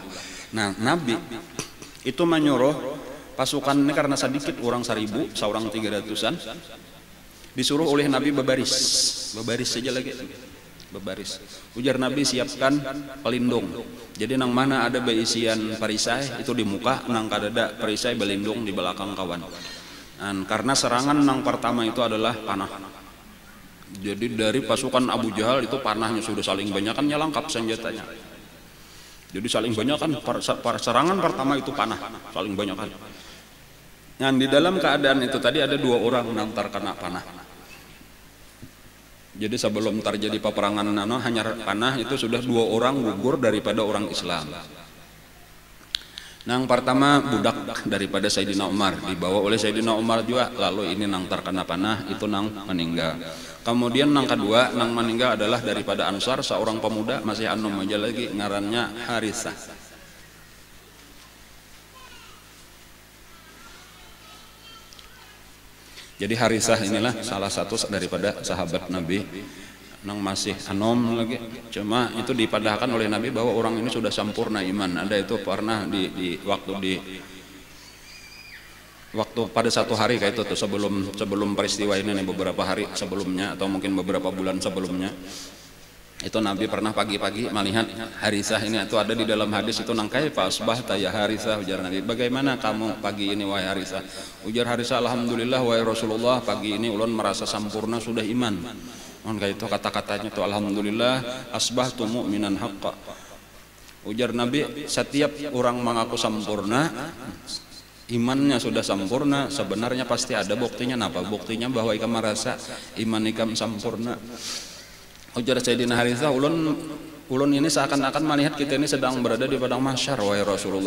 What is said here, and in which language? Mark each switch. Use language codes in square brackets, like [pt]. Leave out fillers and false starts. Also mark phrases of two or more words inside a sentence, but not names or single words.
[id] Nah, Nabi itu menyuruh pasukan ini karena sedikit orang 1000, seorang 300-an, disuruh oleh Nabi berbaris saja lagi. [bjn] bebaris. Ujar Nabi, siapkan pelindung. Jadi nang mana ada beisian perisai itu di muka, nang kadada perisai belindung di belakang kawan. Karena serangan nang pertama itu adalah panah. Jadi dari pasukan Abu Jahal itu panahnya sudah saling banyak kan, lengkap senjatanya. Jadi saling banyak kan, serangan pertama itu panah, saling banyak kan. Di dalam keadaan itu tadi ada 2 orang nang terkena panah. [id] Jadi sebelum terjadi peperangan hanya panah itu sudah 2 orang gugur daripada orang Islam. [bjn] Nang pertama budak daripada Sayyidina Umar, dibawa oleh Sayyidina Umar juga, lalu ini nang terkena panah, itu nang meninggal. Kemudian nang kedua, nang meninggal adalah daripada Ansar, seorang pemuda masih anom aja lagi, ngarannya Harithah. Jadi Harithah inilah salah satu daripada sahabat Nabi nang masih anom lagi. Cuma itu dipadahkan oleh Nabi bahwa orang ini sudah sempurna iman. [id] Ada itu pernah di waktu pada satu hari kayak itu tuh, sebelum peristiwa ini nih, beberapa hari sebelumnya atau mungkin beberapa bulan sebelumnya. [bjn] Itu Nabi pernah pagi-pagi melihat Harithah ini, itu ada di dalam hadis itu, nang [ar] كيف أصبحت يا حارثة, [bjn] ujar Nabi, bagaimana kamu pagi ini wahai Harithah? Ujar Harithah, alhamdulillah wahai Rasulullah, pagi ini ulun merasa sempurna sudah iman. Kayak itu kata-katanya tuh, [ar] الحمد لله أصبحت مؤمنا حقا. [bjn] Ujar Nabi, setiap orang mengaku sempurna, imannya sudah sempurna, sebenarnya pasti ada buktinya. Napa buktinya? Bahwa ikam merasa iman ikam sempurna. Ujar Sayyidina Harithah, ulun ini seakan-akan melihat kita ini sedang berada di padang mahsyar wahai Rasulullah.